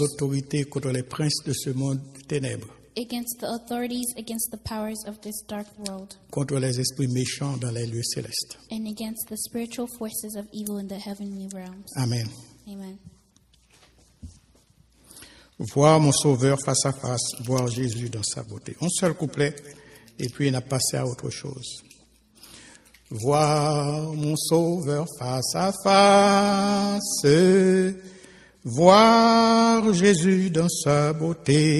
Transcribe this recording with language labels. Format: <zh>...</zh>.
<fr>autorités, contre les princes de ce monde de ténèbres,</fr> <en>against the authorities, against the powers of this dark world,</en> <fr>contre les esprits méchants dans les lieux célestes.</fr> <en>and against the spiritual forces of evil in the heavenly realms. Amen. Amen.</en> <fr>Voir mon Sauveur face à face, voir Jésus dans sa beauté. Un seul couplet, et puis il a passé à autre chose. Voir mon Sauveur face à face, voir Jésus dans sa beauté.</fr>